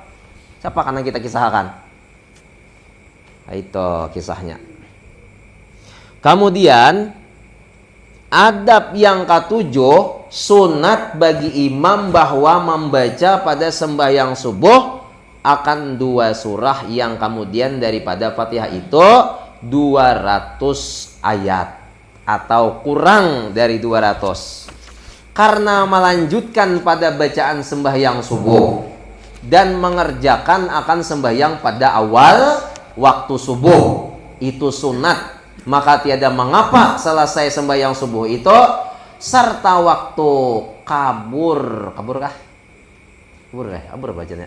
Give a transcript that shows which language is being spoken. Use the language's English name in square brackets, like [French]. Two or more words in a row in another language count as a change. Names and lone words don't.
[Indonesian] Siapa kan yang kita kisahkan? Nah, itu kisahnya. Kemudian adab yang ketujuh, sunat bagi imam bahwa membaca pada sembahyang subuh akan 2 surah yang kemudian daripada Fatihah itu 200 ayat atau kurang dari 200. Karena melanjutkan pada bacaan sembahyang subuh dan mengerjakan akan sembahyang pada awal waktu subuh itu sunat, maka tiada mengapa selesai sembahyang subuh itu serta waktu kabur bacanya.